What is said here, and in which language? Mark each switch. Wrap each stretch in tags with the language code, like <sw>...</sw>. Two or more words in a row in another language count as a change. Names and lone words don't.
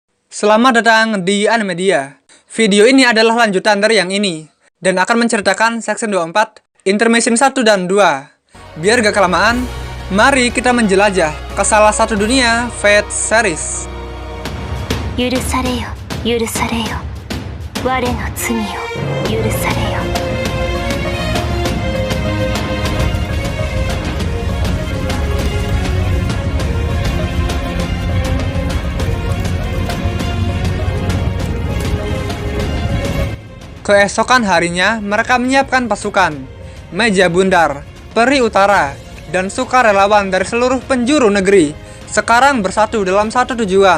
<id>Selamat datang di Animedia. Video ini adalah lanjutan dari yang ini, dan akan menceritakan section 24, intermission 1 dan 2. Biar gak kelamaan, mari kita menjelajah ke salah satu dunia Fate series.</id> <ja>許されよ許されよ我の罪を許されよ</ja> <id>Keesokan harinya, mereka menyiapkan pasukan, meja bundar, peri utara, dan sukarelawan dari seluruh penjuru negeri sekarang bersatu dalam satu tujuan.</id>